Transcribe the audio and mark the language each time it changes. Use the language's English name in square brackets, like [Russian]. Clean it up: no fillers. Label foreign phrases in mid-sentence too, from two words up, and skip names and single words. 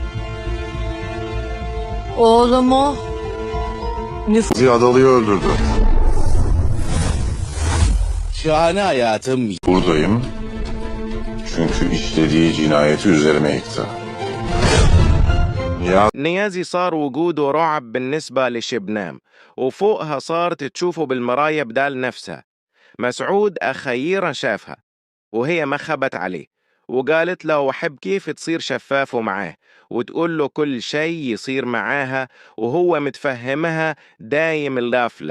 [Turkish] Oğlumu Adalı'yı öldürdü. Şahane hayatım. Buradayım. Çünkü işlediği cinayeti üzerime yıktı. Ya [Arabic] نيازي صار وجوده رعب بالنسبة لشبنام، وفوقها صارت تشوفه بالمراية بدال نفسها. مسعود أخيرا شافها وهي ما خبت عليه، وقالت له وحب كيف تصير شفافه معاه وتقول له كل شيء يصير معاها وهو متفهمها دايم الغفلة.